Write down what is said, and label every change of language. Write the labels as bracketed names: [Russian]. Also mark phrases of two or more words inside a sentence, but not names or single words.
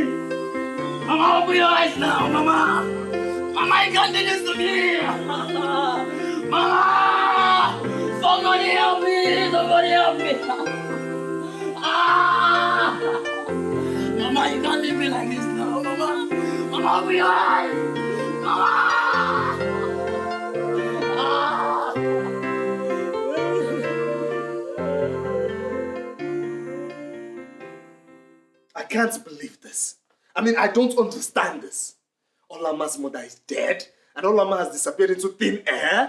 [English] Mama, open your eyes now, Mama. Mama, you can't do this to me! Mama! Somebody help me! Somebody help me! Mama, you can't leave me like this now, Mama! Mama, I'll be alive! Mama! I can't believe this. I mean, I don't understand this. Olama's mother is dead, and Olama has disappeared into thin air?